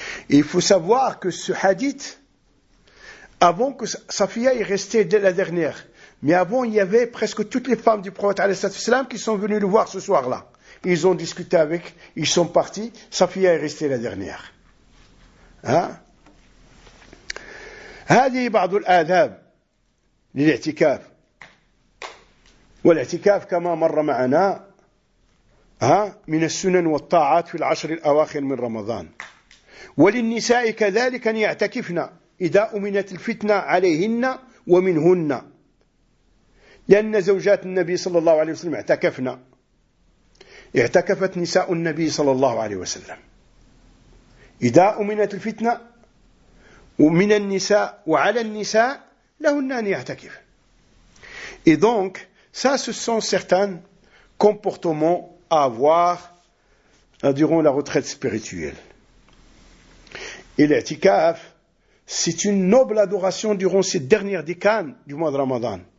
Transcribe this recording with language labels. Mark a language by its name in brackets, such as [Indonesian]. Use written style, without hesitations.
[French] Et il faut savoir que ce hadith, avant que Safiya y restée dès la dernière, mais avant il y avait presque toutes les femmes du prophète qui sont venues le voir ce soir-là. Ils ont discuté avec, ils sont partis, Safiya est restée la dernière. Hein? [Arabic] هذه بعض الآداب للاعتكاف، والاعتكاف كما مر معنا من السنن والطاعات في العشر الأواخر من رمضان. وللنساء كذلك أن يعتكفن إذا أمنت الفتنة عليهن ومنهن، لأن زوجات النبي صلى الله عليه وسلم اعتكفن، اعتكفت نساء النبي صلى الله عليه وسلم إذا أمنت الفتنة ومن النساء وعلى النساء لهن أن يعتكف. [French] Et donc, ça, ce sont certains comportements à avoir durant la retraite spirituelle. Et l'i'tikaf, c'est une noble adoration durant ces dernières décennies du mois de Ramadan.